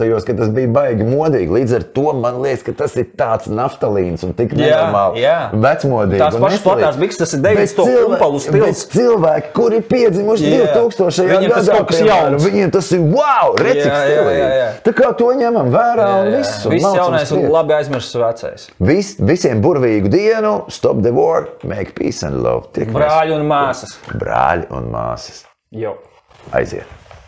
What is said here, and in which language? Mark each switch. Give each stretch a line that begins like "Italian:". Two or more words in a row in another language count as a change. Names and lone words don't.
Latvian: kad tas bija baigi modīgi. Līdz ar to man liekas, ka tas ir tāds naftalīns un tik nenormāli vecmodīgi. Tās pašas platās bikses, tas ir 90. kumpalu stils. Bet cilvēki, kuri piedzimuši 2000. gadā, viņiem tas ir wow, recik stilīgi. Tā kā to ņemam vērā un viss. Viss jaunais un labi aizmirsts vecais. Visiem burvīgu dienu,
English: stop the war, make peace and love.
Latvian: Brāļi un māsas. Brāļi un māsas. Jo. Aiziet.